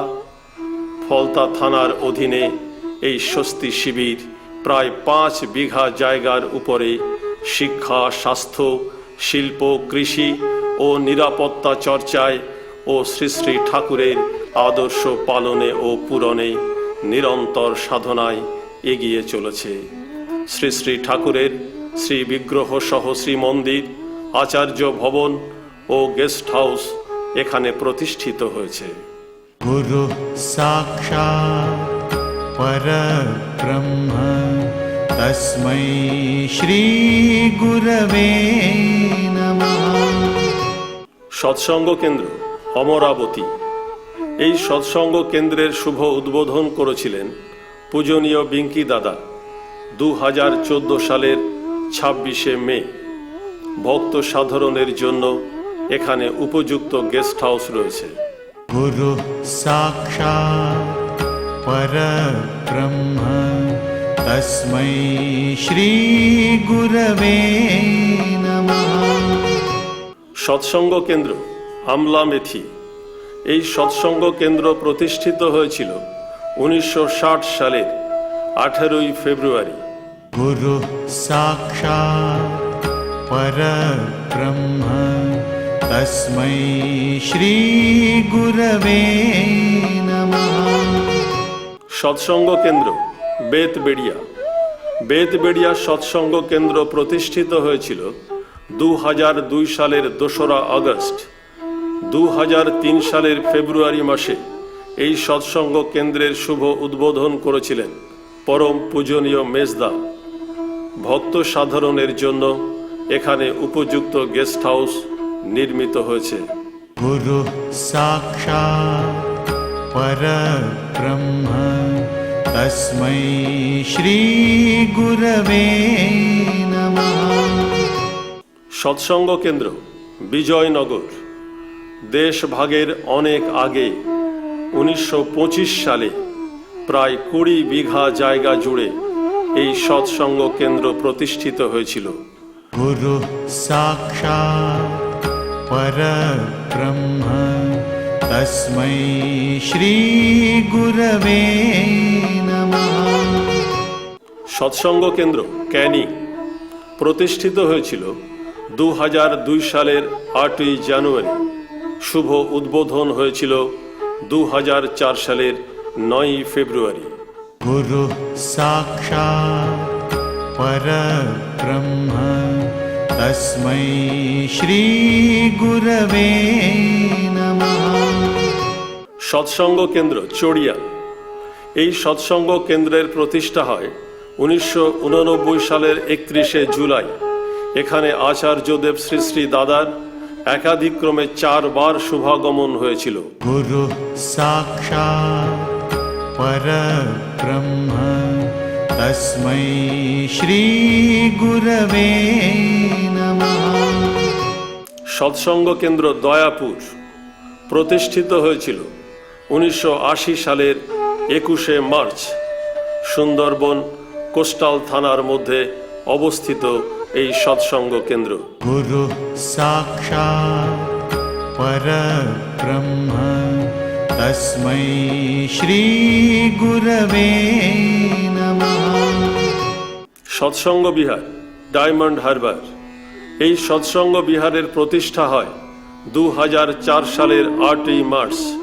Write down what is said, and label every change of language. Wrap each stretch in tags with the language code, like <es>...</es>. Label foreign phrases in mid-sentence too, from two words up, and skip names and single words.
<bn>ফলতা থানার অধীনে এই স্বস্তি শিবির প্রায় 5 বিঘা জায়গার উপরে শিক্ষা, স্বাস্থ্য, শিল্প, কৃষি ও নিরাপত্তা চর্চায় ও শ্রী শ্রী ঠাকুরের আদর্শ পালনে ও পূরণে নিরন্তর সাধনায় এগিয়ে চলেছে। শ্রী শ্রী ঠাকুরের শ্রী বিগ্রহ সহ শ্রী মন্দির, আচার্য ভবন ও</bn> <en>guest house</en> <bn>এখানে প্রতিষ্ঠিত হয়েছে।</bn> <sa>गुरु साक्षात् परब्रह्म तस्मै श्री गुरवे नमः।</sa> <bn>সৎসঙ্গ কেন্দ্র অমরাবতী। এই সৎসঙ্গ কেন্দ্রের শুভ উদ্বোধন করেছিলেন পূজনীয় বিঙ্কি দাদা 2014 সালের 26শে মে। ভক্ত সাধারণের জন্য এখানে উপযুক্ত</bn> <en>guest house</en> <bn>রয়েছে।</bn> <sa>गुरु साक्षात् परब्रह्म तस्मै श्री गुरवे नमः।</sa> <bn>সৎসঙ্গ কেন্দ্র আমলামেথি। এই সৎসঙ্গ কেন্দ্র প্রতিষ্ঠিত হয়েছিল 1960 সালের 18ই ফেব্রুয়ারি।</bn> <sa>गुरु साक्षात् परब्रह्म तस्मै श्री गुरवे नमः।</sa> <bn>সৎসঙ্গ কেন্দ্র বেতবেড়িয়া। বেতবেড়িয়া সৎসঙ্গ কেন্দ্র প্রতিষ্ঠিত হয়েছিল 2002 সালের 2রা আগস্ট। 2003 সালের ফেব্রুয়ারি মাসে এই সৎসঙ্গ কেন্দ্রের শুভ উদ্বোধন করেছিলেন পরম পূজনীয় মেজদা। ভক্ত সাধারণের জন্য এখানে উপযুক্ত</bn> <en>guest house</en> <bn>নির্মিত হয়েছে।</bn> <sa>गुरु साक्षात् परब्रह्म तस्मै श्री गुरवे नमः।</sa> <bn>সৎসঙ্গ কেন্দ্র বিজয়নগর। দেশ ভাগের অনেক আগে 1925 সালে প্রায় 20 বিঘা জায়গা জুড়ে এই সৎসঙ্গ কেন্দ্র প্রতিষ্ঠিত হয়েছিল।</bn> <sa>गुरु साक्षात् परब्रह्म तस्मै श्री गुरवे नमः।</sa> <bn>সৎসঙ্গ কেন্দ্র ক্যানিং প্রতিষ্ঠিত হয়েছিল 2002 সালের 8ই জানুয়ারি। শুভ উদ্বোধন হয়েছিল 2004 সালের 9ই ফেব্রুয়ারি।</bn> <sa>गुरु साक्षात् परब्रह्म तस्मै श्री गुरवे नमः।</sa> <bn>সৎসঙ্গ কেন্দ্র চড়িয়াল এই সৎসঙ্গ কেন্দ্রের প্রতিষ্ঠা হয় 1989 সালের 31শে জুলাই। এখানে আচার্যদেব শ্রী শ্রী দাদার একাধিক্রমে 4 বার শুভাগমন হয়েছিল।</bn> <sa>गुरु साक्षात् परब्रह्म तस्मै श्री गुरवे नमः।</sa> <bn>সৎসঙ্গ কেন্দ্র দয়াপুর প্রতিষ্ঠিত হয়েছিল 1980 সালের 21শে মার্চ। সুন্দরবন কোস্টাল থানার মধ্যে অবস্থিত এই সৎসঙ্গ কেন্দ্র।</bn> <sa>गुरु साक्षात् परब्रह्म तस्मै श्री गुरवे नमः।</sa> <bn>সৎসঙ্গ বিহার ডায়মন্ড হারবার এই সৎসঙ্গ বিহারের প্রতিষ্ঠা হয় 2004 সালের 8ই মার্চ।</bn>